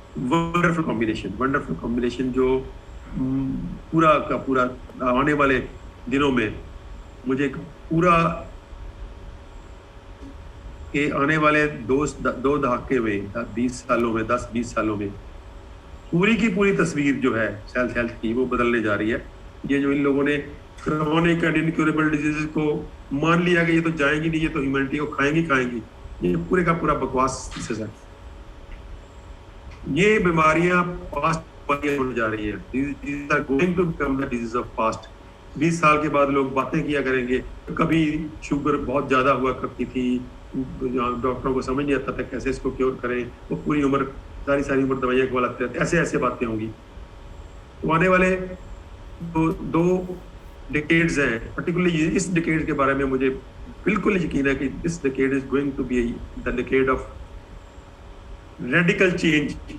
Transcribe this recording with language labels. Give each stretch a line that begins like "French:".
Hindi: Wonderful combination जो पूरा का पूरा आने वाले दिनों में मुझे एक पूरा के आने वाले 2 दहाके में, 20 सालों में, 10-20 सालों में पूरी की पूरी तस्वीर जो है सेल्फ हेल्थ की वो बदलने जा रही है। ये जो इन लोगों ने
English: chronic and incurable diseases
Hindi: को मान लिया कि ये तो जाएंगी नहीं, ये तो ह्यूमैनिटी को खाएंगी, ये पूरे का पूरा बकवास थीसिस है। ये बीमारियां पास्ट होने जा रही है,
English: these are going to become the disease of past।
Hindi: 20 साल के बाद लोग बातें किया करेंगे, कभी शुगर बहुत ज्यादा हुआ करती थी, डॉक्टरों को समझ नहीं आता था कैसे इसको क्योर करें, वो पूरी उम्र सारी उम्र दवाइयाँ खिलाते रहते, ऐसे बातें होंगी। तो आने वाले दो डिकेड्स हैं, पर्टिकुलरली इस डिकेड के बारे में मुझे बिल्कुल यकीन है कि
English: This decade is going to be the decade of radical change.